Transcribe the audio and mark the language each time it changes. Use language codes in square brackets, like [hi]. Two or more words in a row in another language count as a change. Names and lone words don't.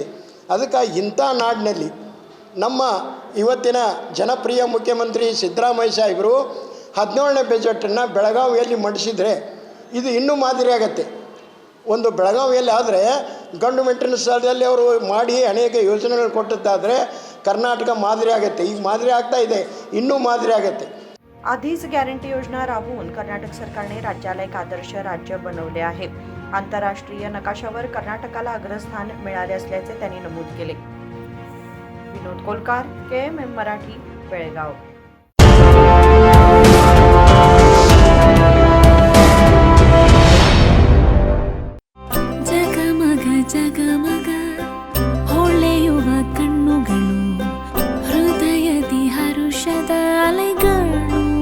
[kn] ಅದಕ್ಕೆ ಇಂಥ ನಾಡಿನಲ್ಲಿ ನಮ್ಮ ಇವತ್ತಿನ ಜನಪ್ರಿಯ ಮುಖ್ಯಮಂತ್ರಿ ಸಿದ್ದರಾಮಯ್ಯ ಸಾಹೇಬರು 17ನೇ ಬಜೆಟನ್ನು ಬೆಳಗಾವಿಯಲ್ಲಿ ಮಂಡಿಸಿದರೆ ಇದು ಇನ್ನೂ ಮಾದರಿ ಆಗುತ್ತೆ। ಒಂದು ಬೆಳಗಾವಿಯಲ್ಲಿ ಆದರೆ ಗಂಡು ಮೆಟ್ಟಿನ ಸ್ಥಳದಲ್ಲಿ ಅವರು ಮಾಡಿ ಅನೇಕ ಯೋಜನೆಗಳು ಕೊಟ್ಟದ್ದಾದರೆ ಕರ್ನಾಟಕ ಮಾದರಿ ಆಗುತ್ತೆ. ಈಗ ಮಾದರಿ ಆಗ್ತಾ ಇದೆ, ಇನ್ನೂ ಮಾದರಿ ಆಗುತ್ತೆ. [mr] आधीच गॅरंटी योजना राबवून कर्नाटक सरकारने राज्याला एक आदर्श राज्य बनवले आहे. आंतरराष्ट्रीय नकाशावर कर्नाटकाला अग्रस्थान मिळाले असल्याचे त्यांनी नमूद केले. विनोद कोलकार, KMM मराठी, बेळगाव. [kn] ಜಗಮಗ ಜಗಮಗ ಹೊಳೆಯುವ ಕಣ್ಣುಗಳು, ಹೃದಯದಿ ಹರುಷದ ಅಲೆಗಳು.